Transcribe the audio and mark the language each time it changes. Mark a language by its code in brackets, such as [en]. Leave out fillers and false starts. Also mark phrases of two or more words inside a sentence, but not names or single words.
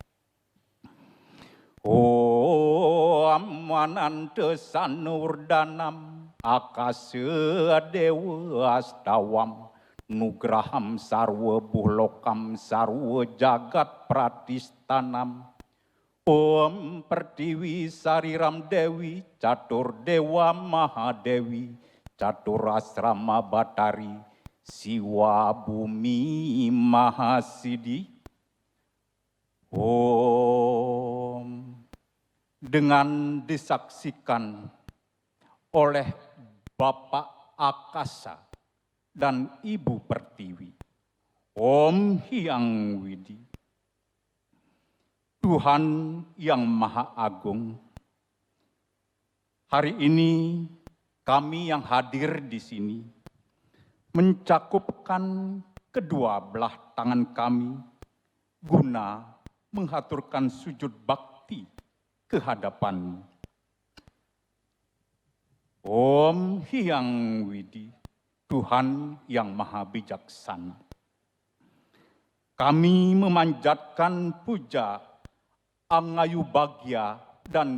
[sa] Om Manandesanurdanam Akasa Dewa Astawam Nugraham Sarwa Buhlokam Sarwa Jagat Pratistanam, Om Pertiwi Sariram Dewi Catur Dewa Mahadewi Catur Asrama Batari Siwa Bumi Mahasidi. [id] Om, dengan disaksikan oleh Bapak Akasa dan Ibu Pertiwi, Om Hyang Widi, Tuhan yang Maha Agung, hari ini kami yang hadir di sini mencakupkan kedua belah tangan kami guna menghaturkan sujud bakti kehadapan-Mu. Om Hyang Widi, Tuhan yang Maha Bijaksana, kami memanjatkan puja Angayu Bagya dan